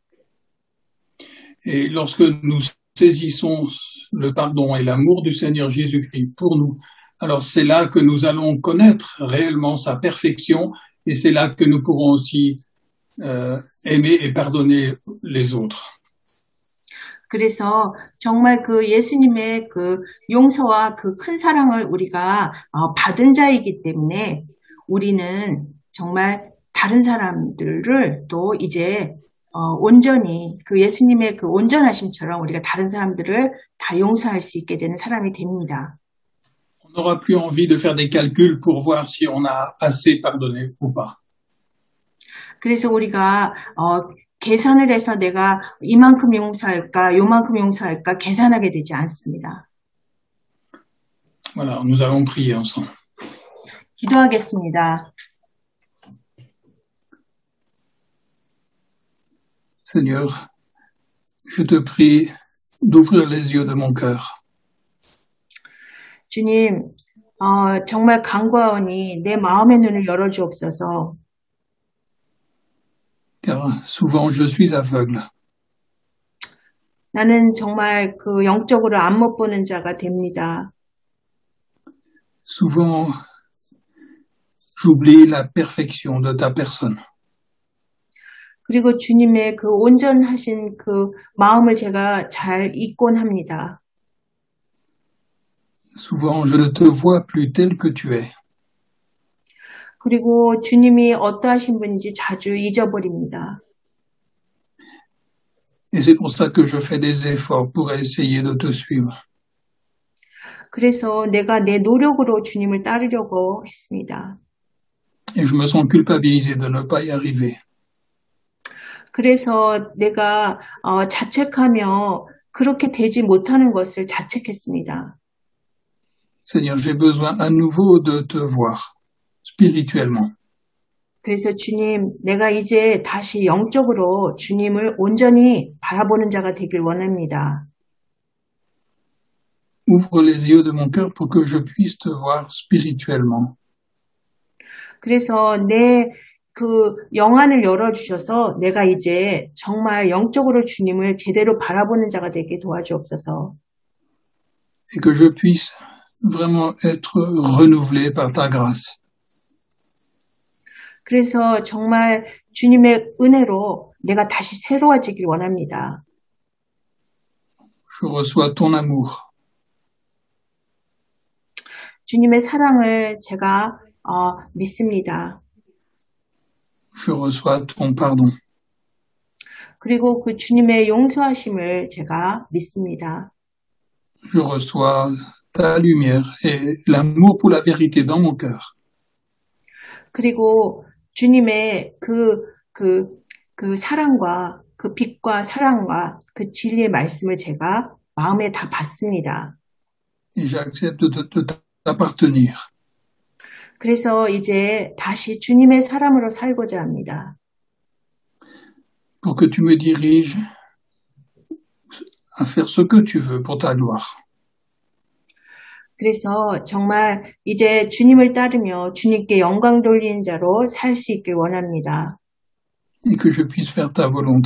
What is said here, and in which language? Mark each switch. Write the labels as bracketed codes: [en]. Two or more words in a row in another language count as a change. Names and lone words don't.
[fr] Et lorsque nous saisissons le pardon et l'amour du Seigneur Jésus-Christ pour nous, alors c'est là que nous allons connaître réellement sa perfection et c'est là que nous pourrons aussi aimer et pardonner les autres. [ko] 그래서 정말 그 예수님의 그 용서와 그 큰 사랑을 우리가 받은 자이기 때문에 우리는 정말 다른 사람들을 또 이제 온전히 그 예수님의 그 온전하심처럼 우리가 다른 사람들을 다 용서할 수 있게 되는 사람이 됩니다. [fr] On n'aura plus envie de faire des calculs pour voir si on a assez pardonné ou pas. [ko] 그래서 우리가 계산을 해서 내가 이만큼 용서할까, 요만큼 용서할까 계산하게 되지 않습니다. [fr] Voilà, nous allons prier ensemble. [ko] 기도하겠습니다. [fr] Seigneur, je te prie d'ouvrir les yeux de mon cœur. [ko] 주님, 정말 간구하오니 내 마음의 눈을 열어주옵소서. [fr] Car souvent je suis aveugle. [ko] 나는 정말 그 영적으로 안 못 보는 자가 됩니다. [fr] Souvent, j'oublie la perfection de ta personne. [ko] 그리고 주님의 그 온전하신 그 마음을 제가 잘 잊곤 합니다. [fr] Souvent, je ne te vois plus tel que tu es. [ko] 그리고 주님이 어떠하신 분인지 자주 잊어버립니다. [fr] Et c'est pour ça que je fais des efforts pour essayer de te suivre. [ko] 그래서 내가 내 노력으로 주님을 따르려고 했습니다. [fr] Et je me sens culpabilisé de ne pas y arriver. [ko] 그래서 내가 자책하며 그렇게 되지 못하는 것을 자책했습니다. [fr] Seigneur, j'ai besoin à nouveau de te voir spirituellement. [ko] 그래서 주님, 내가 이제 다시 영적으로 주님을 온전히 바라보는 자가 되길 원합니다. [fr] Ouvre les yeux de mon cœur pour que je puisse te voir spirituellement. [ko] 그래서 내 그 영안을 열어주셔서 내가 이제 정말 영적으로 주님을 제대로 바라보는 자가 되게 도와주옵소서. [fr] Et que je puisse vraiment être renouvelé par ta grâce. [ko] 그래서 정말 주님의 은혜로 내가 다시 새로워지길 원합니다. [fr] Je reçois ton amour. [ko] 주님의 사랑을 제가 믿습니다. [fr] Je reçois ton pardon. [ko] 그리고 그 주님의 용서하심을 제가 믿습니다. [fr] Je reçois ta lumière et l'amour pour la vérité dans mon cœur. [ko] 그리고 주님의 그 사랑과 그 빛과 사랑과 그 진리의 말씀을 제가 마음에 다 받습니다. [fr] Et j'accepte de t'appartenir. [ko] 그래서 이제 다시 주님의 사람으로 살고자 합니다. [fr] Pour que tu me diriges à faire ce que tu veux pour ta gloire. [ko] 그래서 정말 이제 주님을 따르며 주님께 영광 돌리는 자로 살 수 있길 원합니다. [fr] Et que je puisse faire ta volonté.